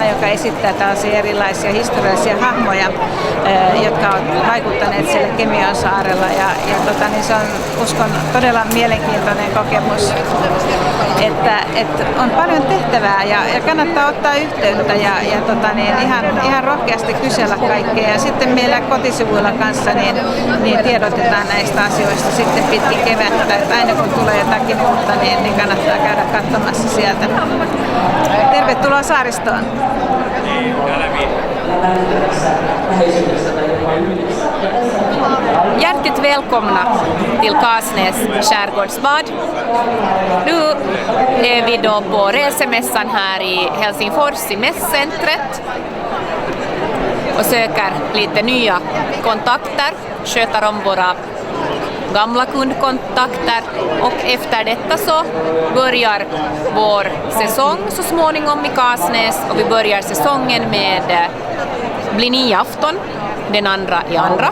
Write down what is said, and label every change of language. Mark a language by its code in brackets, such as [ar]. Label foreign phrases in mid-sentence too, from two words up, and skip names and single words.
[fi] joka esittää tällaisia erilaisia historiallisia hahmoja, jotka ovat vaikuttaneet siellä Kemion saarella ja niin se on uskon todella mielenkiintoinen kokemus, että on paljon tehtävää ja kannattaa ottaa yhteyttä ja ihan rohkeasti kysellä kaikkea ja sitten meillä kotisivuilla kanssa niin tiedotetaan näistä asioista sitten pitkin kevättä, että aina kun tulee jotakin uutta niin kannattaa käydä katsomassa sieltä. Tervetuloa saaristoon! [sv] Hjärtligt välkomna till Kasnäs skärgårdsbad. Nu är vi då på resemässan här i Helsingfors i mässcentret och söker lite nya kontakter, sköter om våra gamla kundkontakter och efter detta så börjar vår säsong så småningom i Kasnäs och vi börjar säsongen med Bli-ni-afton den 2.2.